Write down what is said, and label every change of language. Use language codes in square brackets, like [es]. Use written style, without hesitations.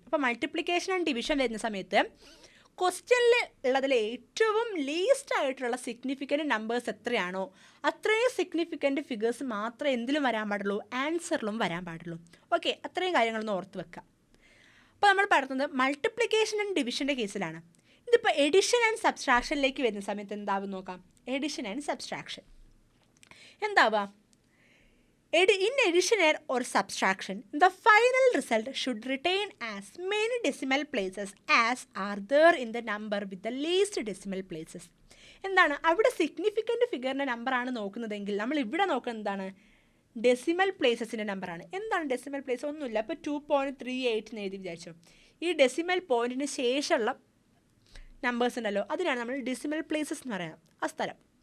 [ml] അപ്പോൾ multiplication and division വരുന്ന സമയത്ത് ക്വസ്റ്റ്യനിൽ ഉള്ളതിൽ ഏറ്റവും ലീസ്റ്റ് ആയിട്ടുള്ള സിഗ്നിഫിക്കൻറ്റ് നമ്പേഴ്സ് എത്രയാണോ അത്രയും സിഗ്നിഫിക്കൻറ്റ് ഫിഗേഴ്സ് മാത്രമേ എന്തിലും വരാൻ പാടുള്ളൂ, ആൻസറിലും വരാൻ പാടുള്ളൂ. ഓക്കെ, അത്രയും കാര്യങ്ങളൊന്ന് ഓർത്ത് വെക്കുക. അപ്പോൾ നമ്മൾ പറയുന്നത് മൾട്ടിപ്ലിക്കേഷൻ ആൻഡ് ഡിവിഷൻ്റെ കേസിലാണ്. ഇതിപ്പോൾ എഡിഷൻ ആൻഡ് സബ്സ്ട്രാക്ഷനിലേക്ക് വരുന്ന സമയത്ത് എന്താവും നോക്കാം. Edition and subtraction എന്താവുക, [en] in addition or subtraction, the final result should retain as many decimal places as are there in the number with the least decimal places. [ml] എന്താണ് അവിടെ significant ഫിഗറിൻ്റെ നമ്പറാണ് നോക്കുന്നതെങ്കിൽ നമ്മൾ ഇവിടെ നോക്കുന്നത് എന്താണ്, ഡെസിമൽ പ്ലേസസിൻ്റെ നമ്പറാണ്. എന്താണ് ഡെസിമൽ പ്ലേസ്? ഒന്നുമില്ല. അപ്പോൾ 2.38 എന്ന് എഴുതി വിചാരിച്ചോ. ഈ ഡെസിമൽ പോയിൻറ്റിന് ശേഷമുള്ള നമ്പേഴ്സ് ഉണ്ടല്ലോ അതിനാണ് നമ്മൾ ഡെസിമൽ പ്ലേസസ് എന്ന് പറയുന്നത്, ആ സ്ഥലം.